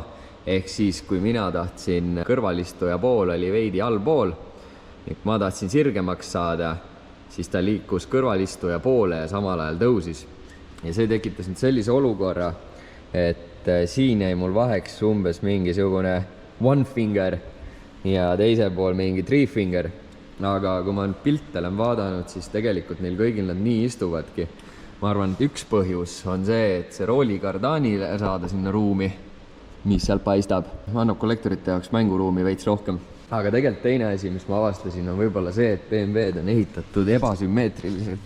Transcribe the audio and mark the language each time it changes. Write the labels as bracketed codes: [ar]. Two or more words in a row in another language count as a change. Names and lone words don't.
[et] Ehk siis, kui mina tahtsin kõrvalistuja pool oli veidi allpool, ja kui ma tahtsin sirgemaks saada, siis ta liikus kõrvalistuja poole ja samal ajal tõusis. Ja see tekitas nüüd sellise olukorra, et siin jäi mul vaheks umbes mingisugune [en] one finger [et] ja teise pool mingi [en] three finger. [et] Aga kui ma nüüd pilte olen vaadanud, siis tegelikult neil kõigil nad nii istuvadki. Ma arvan, et üks põhjus on see, et see roolikardaanile saada sinna ruumi, mis seal paistab, annab kollektorite jaoks mänguruumi veits rohkem. Aga tegelikult teine asi, mis ma avastasin, on võib-olla see, et BMW-d on ehitatud ebasümmeetriliselt.